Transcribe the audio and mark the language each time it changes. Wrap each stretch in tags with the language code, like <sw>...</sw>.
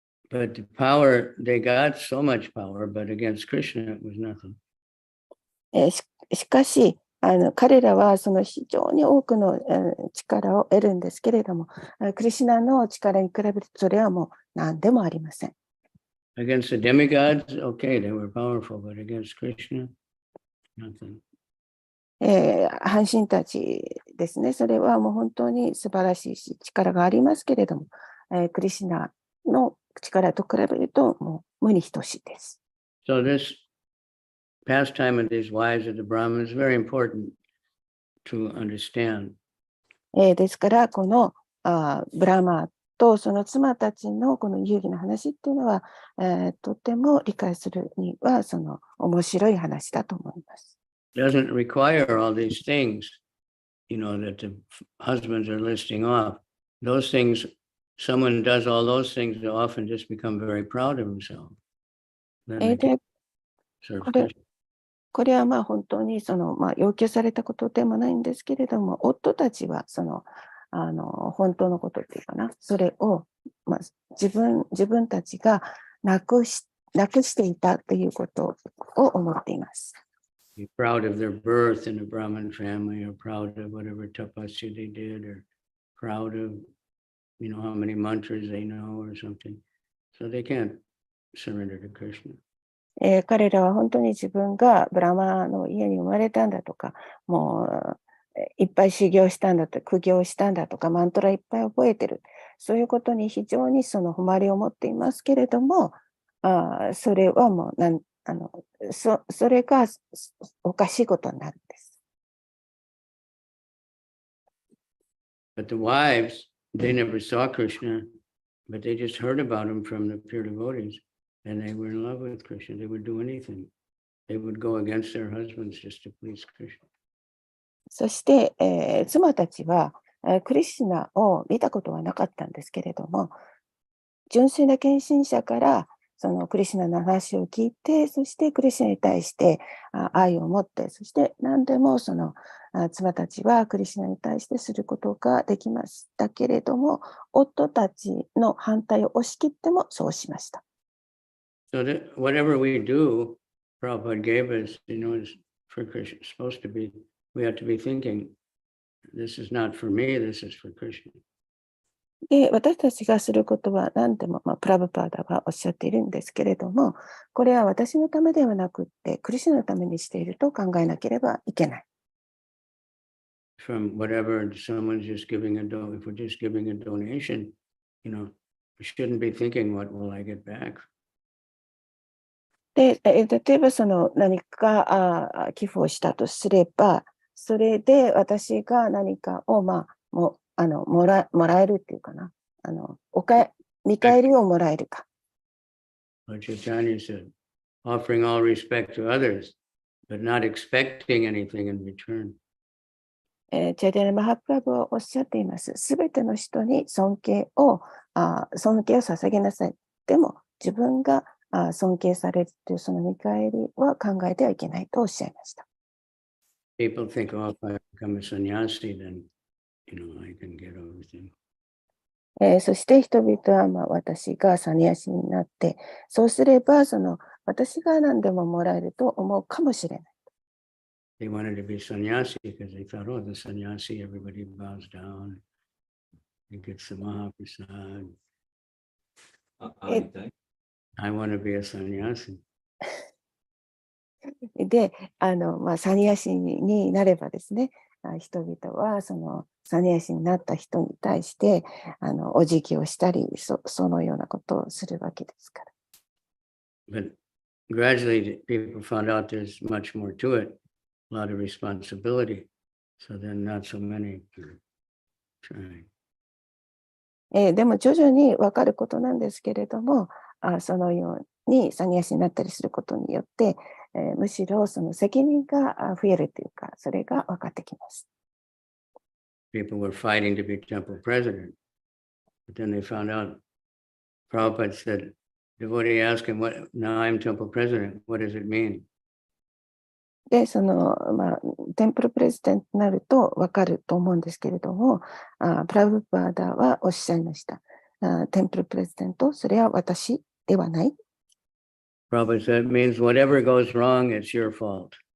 <en>But the power, they got so much power, but against Krishna it was nothing.</en> <ja>しかし、彼らはその非常に多くの力を得るんですけれども、クリシュナの力に比べるとそれはもう何でもありません。</ja> <en>Against the demigods, okay, they were powerful, but against Krishna, nothing.</en> <ja>半神たちですね、それはもう本当に素晴らしいし、力がありますけれども、クリシュナの力と比べるともう無に等しいです。</ja> <en>So this pastime of these wives of the Brahmins is very important to understand.</en> <ja>ですから、このブラマーとその妻たちのこの遊戯の話っていうのは、とても理解するにはその面白い話だと思います。</ja> <en>Doesn't require all these things, that the husbands are listing off. Those things, someone does all those things, they often just become very proud of himself. Then they</en> <ja>で</ja> <en>serve</en> <ja>これ</ja> <en>Krishna.</en> <ja>これはまあ本当にその、要求されたことでもないんですけれども、夫たちはその本当のことっていうかな、それを、自分たちがなくしていたということを思っています。</ja> <en>Be proud of their birth in a Brahmin family, or proud of whatever tapasya they did, or proud of, how many mantras they know or something. So they can't surrender to Krishna.</en> <ja>彼らは本当に自分がブラマの家に生まれたんだとか、もういっぱい修行したんだと、苦行したんだとか、マントラいっぱい覚えてる。そういうことに非常にその誉れを持っていますけれども、それはもうそれがおかしいことになるんです。</ja> <en>But the wives, they never saw Krishna, but they just heard about him from the pure devotees, and they were in love with Krishna. They would do anything. They would go against their husbands just to please Krishna.</en> <ja>そして、妻たちは、クリシュナを見たことはなかったんですけれども、純粋な献身者からそのクリシュナの話を聞いて、そしてクリシュナに対して愛を持って、そして何でもその妻たちはクリシュナに対してすることができましたけれども、夫たちの反対を押し切ってもそうしました。</ja> <en>So that whatever we do, Prabhupada gave us, is for Krishna. It's supposed to be, we have to be thinking, this is not for me, this is for Krishna.</en> <ja>で、私たちがすることは何でも、プラブパーダはおっしゃっているんですけれども、これは私のためではなくって、クリシュナのためにしていると考えなければいけない。</ja> <en>From whatever someone's just giving if we're just giving a donation, we shouldn't be thinking, what will I get back?</en> <ja>で、例えばその何か寄付をしたとすれば、それで私が何かを、もらえるっていうかな。見返りをもらえるか。</ja> <en>What Chaitanya said, offering all respect to others, but not expecting anything in return.</en> <ja>チャイタニャ・マハプラブはおっしゃっています。すべての人に尊敬を捧げなさい。でも自分が尊敬されるというその見返りは考えてはいけないとおっしゃいました。</ja> <en>People think, if I become a sannyasi, then, I can get everything.</en> <ja>そして人々は私がサニヤシになって、そうすれば私が何でももらえると思うかもしれない。</ja> <en>They wanted to be sannyasi because they thought, oh, the sannyasi, everybody bows down. He gets the Mahaprasad.</en> <ja>会いたい。</ja> <en>I want to be a sannyasi.</en> <ja>で、サニヤシになればですね、人々はサニヤシになった人に対してお辞儀をしたり、そのようなことをするわけですから。</ja> <en>But gradually, people found out there's much more to it, a lot of responsibility. So then not so many are trying.</en> <ja>でも徐々に分かることなんですけれども、そのようにサニヤシになったりすることによって、むしろその責任が増えるというか、それが分かってきます。</ja> <en>People were fighting to be temple president, but then they found out. Prabhupada said, devotee asked him, "What? Now I'm temple president. What does it mean?"</en> <ja>で、テンプルプレジデントになると分かると思うんですけれども、プラブパーダはおっしゃいました。テンプルプレジデント、それは私ではない。</ja> <en>Prabhupada said, it means whatever goes wrong, it's your fault.</en>